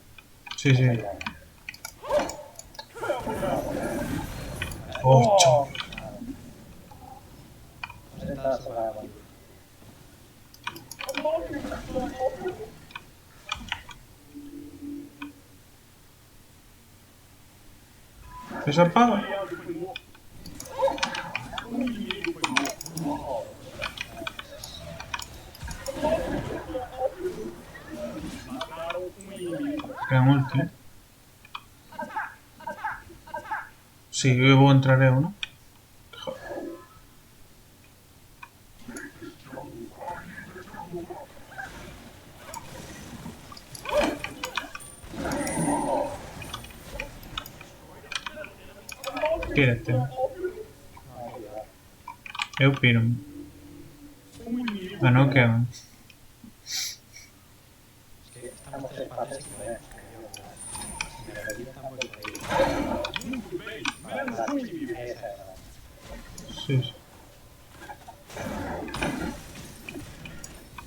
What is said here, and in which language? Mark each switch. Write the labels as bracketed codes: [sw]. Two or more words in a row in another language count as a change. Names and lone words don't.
[es] Sí, sí. 8. Pues esta se va a morir. ¿Se apaga? [pt] Aliado foi morto. Um inimigo foi morto. Mataram um inimigo. [es] Quedan ulti, ¿eh? Sí, yo voy a entrar eu, ¿no? Joder. Pírate. [pt] Eu piro-me. Um inimigo. Ah, não quero. [es] Es que estamos tres partes y podemos. Si me revientan, voy por ahí. [pt] Muito bem. Menos um inimigo. [es] Esa es la. Sí, sí.